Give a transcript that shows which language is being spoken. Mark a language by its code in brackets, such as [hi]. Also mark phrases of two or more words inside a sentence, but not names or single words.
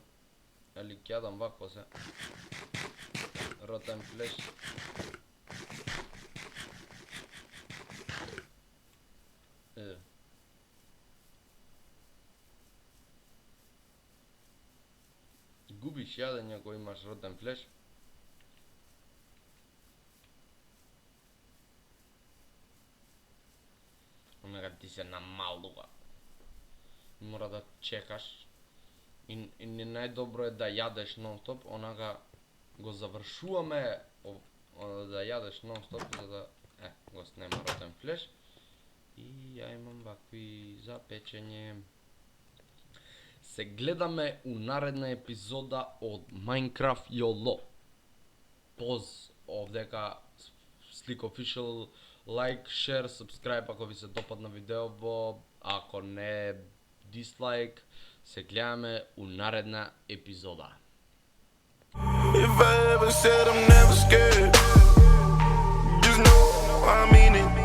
[mk] Али ќе јадам вакво се. [en] Rotten flesh. [mk] Губиш јадење ако имаш [en] rotten flesh. [mk] Онага ти се намалува. Мора да чекаш. И најдобро е да јадеш нон-стоп, онага го завршуваме да јадеш нон-стоп, за да го снема [en] rotten flesh. [mk] И ја имам вакви за печење. Се гледаме у наредна епизода од Minecraft YOLO. Поз овдека Slick Official, [en] like, share, subscribe [mk] ако ви се допадна видеово, ако не дислайк. Се гледаме у наредна епизода. [en] If I ever said I'm never scared, just know I mean it.